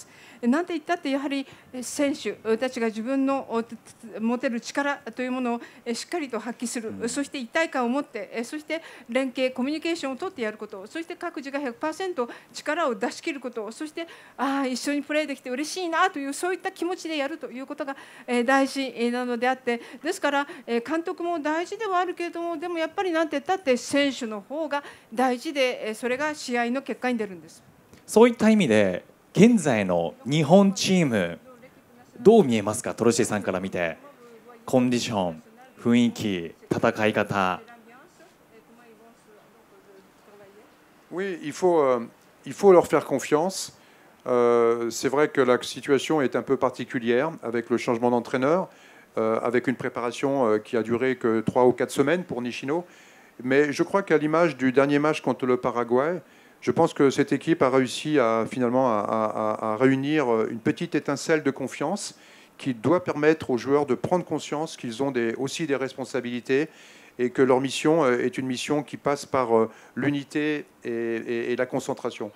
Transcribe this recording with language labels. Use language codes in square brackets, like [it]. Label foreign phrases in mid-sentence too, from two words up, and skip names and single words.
[ja] なんて言ったってやはり選手たちが自分の持てる力というものをしっかりと発揮する、そして一体感を持って、そして連携コミュニケーションを取ってやること、そして各自が 100% 力を出し切ること、そして一緒にプレーできて嬉しいなというそういった気持ちでやるということが大事なのであって、ですから監督も大事ではあるけれども、でもやっぱりなんて言ったって選手の方が大事で、それが試合の結果に出るんです。そういった意味で現在の日本チームどう見えますか、トロシエさんから見て。コンディション、雰囲気、戦い方。 [fr] Oui, il faut leur faire confiance. C'est vrai que la situation est un peu particulière avec le changement d'entraîneur, avec une préparation qui a duré que 3 ou 4 semaines pour Nishino. Mais je crois qu'à l'image du dernier match contre le Paraguay, je pense que cette équipe a réussi finalement à réunir une petite étincelle de confiance qui doit permettre aux joueurs de prendre conscience qu'ils ont aussi des responsabilités et que leur mission est une mission qui passe par l'unité et la concentration.